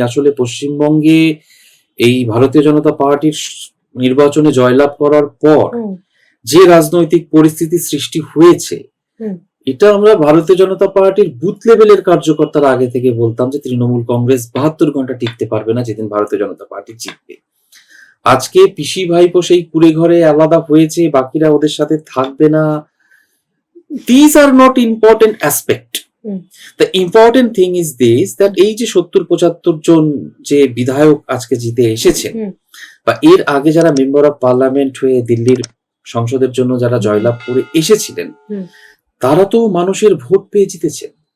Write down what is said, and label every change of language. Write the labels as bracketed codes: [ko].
[bn] আসলে পশ্চিমবঙ্গে এই ভারতীয় জনতা পার্টির নির্বাচনে জয়লাভ করার পর যে রাজনৈতিক পরিস্থিতি সৃষ্টি হয়েছে, এটা আমরা ভারতীয় জনতা পার্টির বুথ লেভেলের কার্যকর্তারা আগে থেকে বলতাম যে তৃণমূল কংগ্রেস 72 ঘন্টা টিকতে পারবে না যেদিন ভারতীয় জনতা পার্টি জিতবে। আজকে পিসি ভাইপো সেই কুড়ে ঘরে আলাদা হয়েছে, বাকিরা ওদের সাথে থাকবে না। [en] These are not important aspect. The important thing is this, that [bn] এই যে 70-75 জন যে বিধায়ক আজকে জিতে এসেছেন বা এর আগে যারা মেম্বার অফ পার্লামেন্ট হয়ে দিল্লির সংসদের জন্য যারা জয়লাভ করে এসেছিলেন, তারা তো মানুষের ভোট পেয়ে জিতেছেন।